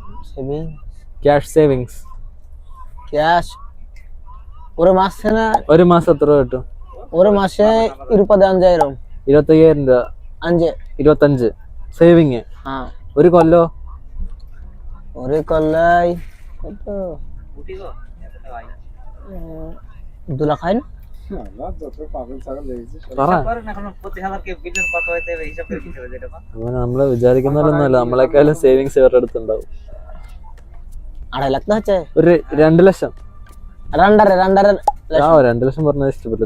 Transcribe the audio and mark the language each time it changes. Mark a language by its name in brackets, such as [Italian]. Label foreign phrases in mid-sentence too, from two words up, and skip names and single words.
[Malayalam] ക്യാഷ് ഒരു മാസം എത്ര കിട്ടും? ഒരു മാസം 25,000. 25,000 രൂപ. 25 സേവിങ്. ഒരു കൊല്ലോ? ഒരു കൊല്ലായി 2 [Bangla] লাখ হয় না? [Malayalam] നമ്മള് വിചാരിക്കുന്നൊന്നുമല്ല. നമ്മളെക്കാളും സേവിങ്സ് ഇവരുടെ അടുത്തുണ്ടാവും. 2.5 ലക്ഷം വെച്ചേ. ഒരു 2 ലക്ഷം. 2 ലക്ഷം പറഞ്ഞത് ഇഷ്ടപ്പെട്ടു.